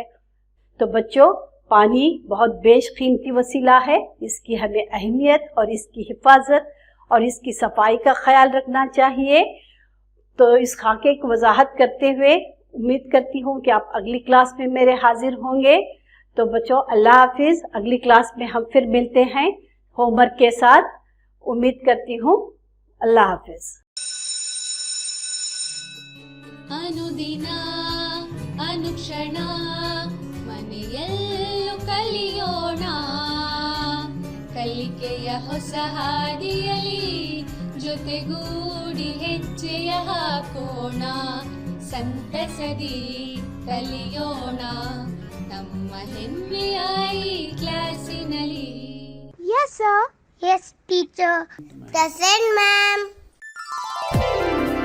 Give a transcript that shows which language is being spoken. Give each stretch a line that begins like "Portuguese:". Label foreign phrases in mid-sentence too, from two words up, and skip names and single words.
Urdu: تو بچوں پانی بہت بیش قیمتی وسیلہ ہے، اس کی ہمیں اہمیت اور اس کی حفاظت اور اس کی صفائی کا خیال رکھنا چاہیے۔ تو اس خاکے کی وضاحت کرتے ہوئے امید کرتی ہوں کہ آپ اگلی کلاس میں میرے حاضر ہوں گے۔ تو بچوں اللہ حافظ، اگلی کلاس میں ہم پھر ملتے ہیں ہوم ورک کے ساتھ، امید کرتی ہوں۔ اللہ حافظ۔
Kannada: ಅನುದಿನ ಅನುಕ್ಷಣ ಮನೆಯಲ್ಲೂ ಕಲಿಯೋಣ, ಕಲಿಕೆಯ ಹೊಸ ಹಾದಿಯಲಿ ಜೊತೆಗೂಡಿ ಹೆಜ್ಜೆಯ ಹಾಕೋಣ, ಸಂತಸದಿ ಕಲಿಯೋಣ ನಮ್ಮ ಹೆಮ್ಮೆಯ ಈ ಕ್ಲಾಸಿನಲ್ಲಿ.
English: Yes, sir. Yes, teacher. Present, ma'am.